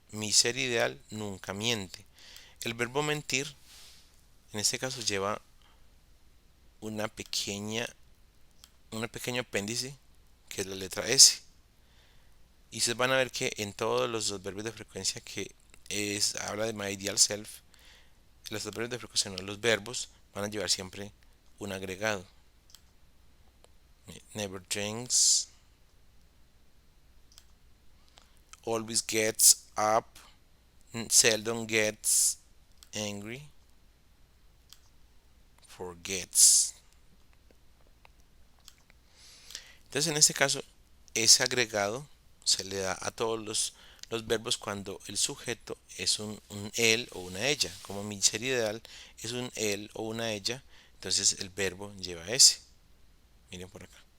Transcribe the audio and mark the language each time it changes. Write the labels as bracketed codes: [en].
[es] Mi ser ideal nunca miente. El verbo mentir en este caso lleva una pequeña, un pequeño apéndice que es la letra S. Y ustedes van a ver que en todos los verbos de frecuencia que habla de [en] my ideal self, [es] los verbos de frecuencia, no, los verbos van a llevar siempre un agregado. [en] Never drinks, always gets up, seldom gets angry, forgets. [es] Entonces en este caso ese agregado se le da a todos los verbos cuando el sujeto es un él o una ella. Como mi ser ideal es un él o una ella, entonces el verbo lleva ese. Miren por acá.